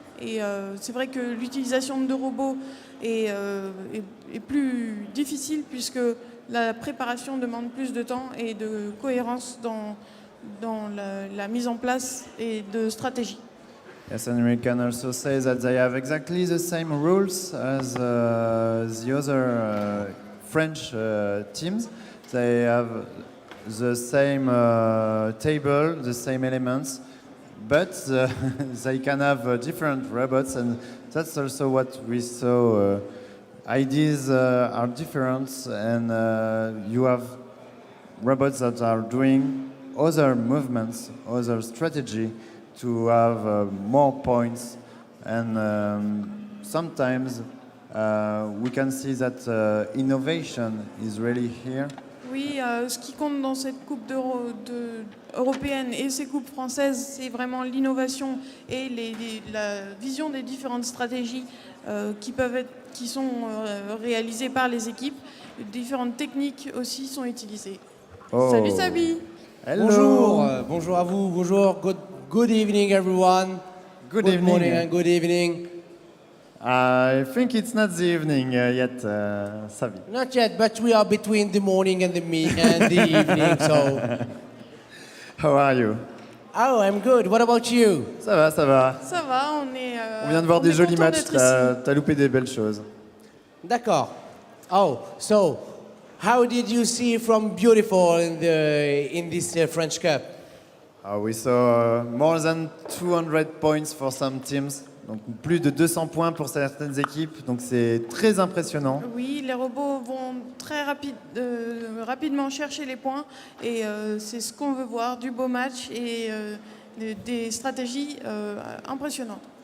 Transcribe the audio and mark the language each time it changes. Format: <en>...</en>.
<fr>Et c'est vrai que l'utilisation de robots est plus difficile puisque la préparation demande plus de temps et de cohérence dans la mise en place et de stratégie.</fr> <en>Yes, and we can also say that they have exactly the same rules as the other French teams. They have the same table, the same elements, but they can have different robots, and that's also what we saw. Ideas are different, and you have robots that are doing other movements, other strategy to have more points, and sometimes we can see that innovation is really here.</en> <fr>Oui, ce qui compte dans cette coupe européenne et ces coupes françaises, c'est vraiment l'innovation et la vision des différentes stratégies qui sont réalisées par les équipes. Différentes techniques aussi sont utilisées. Oh. Salut Sabi.</fr> <en>Hello.</en> <fr>Bonjour, bonjour à vous, bonjour,</fr> <en>good evening everyone. Good morning and good evening. I think it's not the evening yet, Savi. Not yet, but we are between the morning and the evening, so. How are you? Oh, I'm good. What about you?</en> <fr>Ça va, ça va. Ça va, On vient de voir des jolis matchs, d'être ici. t'as loupé des belles choses. D'accord.</fr> <en>Oh, so how did you see from beautiful in this French Cup? We saw more than 200 points for some teams,</en> <fr>donc plus de 200 points pour certaines équipes, donc c'est très impressionnant. Oui, les robots vont très rapidement chercher les points et c'est ce qu'on veut voir, du beau match et des stratégies impressionnantes.</fr>